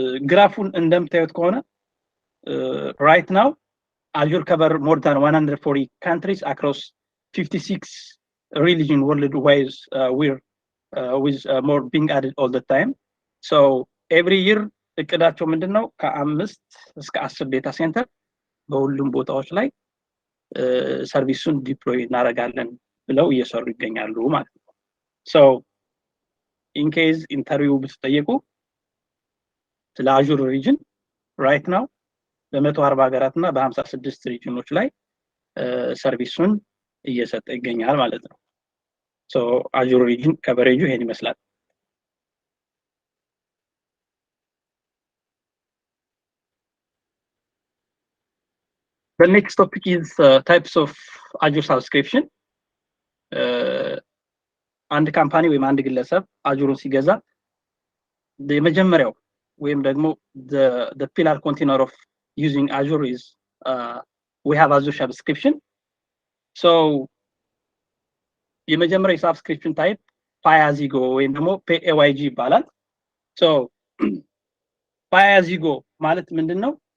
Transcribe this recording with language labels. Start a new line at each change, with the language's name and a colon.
Amharic: ግራፉን እንደምታዩት ከሆነ
English: right now Azure cover more than 140 countries across 56 religion worldwide with more being added all the time. So every year
Amharic: እቅዳቸው ምንድነው? ከ5 እስከ 10 ዴታ ሴንተር በሁሉም ቦታዎች ላይ ሰርቪሱን ዲፕሎይ እናደርጋለን ብለው እየሰሩ ይገኛሉ ማለት ነው። ሶ ኢን ኬዝ ኢንተርቪው ብትጠየቁ ስለ Azure ሪጅን right now በ140 ሀገራትና በ56 ሪጅኖች ላይ ሰርቪሱን እየሰጠ ይገኛል ማለት ነው። ሶ Azure ሪጅን ከቨሬጁ ይሄን ይመስላል።
English: The next topic is types of Azure subscription.
Amharic: አንድ ካምፓኒ ወይም አንድ ግለሰብ አዙሩን ሲገዛ የመጀመሪያው ወይም ደግሞ
English: the pillar container of using Azure is we have Azure subscription.
Amharic: So የመጀመሪያው subscription type pay as you go ወይም ደግሞ PAYG ይባላል። So pay as you go ማለት ምንድነው?